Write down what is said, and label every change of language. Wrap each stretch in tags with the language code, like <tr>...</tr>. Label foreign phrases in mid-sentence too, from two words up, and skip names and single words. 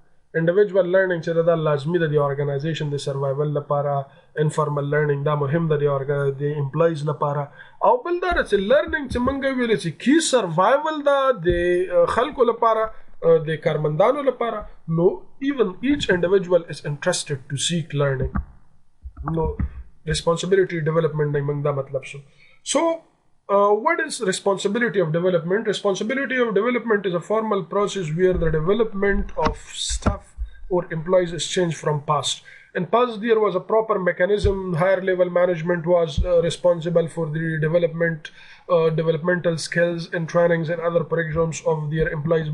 <en>individual learning</en> <ps>چې دا لازمي ده د ارګنایزیشن د سروایول لپاره.</ps> <en>informal learning</en> <ps>دا مهم ده د امپلایز لپاره. او بل دا چې لرنینګ چې موږ ویل چې</ps> <en>key survival</en> <ps>ده د خلکو لپاره، د کارمندانو لپاره.</ps> <en>نو even each individual is interested to seek learning.</en> <ps>نو</ps> <en>responsibility development</en> <ps>نه موږ دا مطلب شو.</ps> <en>So what is responsibility of development? Responsibility of development is a formal process where the development of staff or employees is changed from past. In past, there was a proper mechanism. Higher level management was responsible for the developmental skills and trainings and other programs of their employees.</en>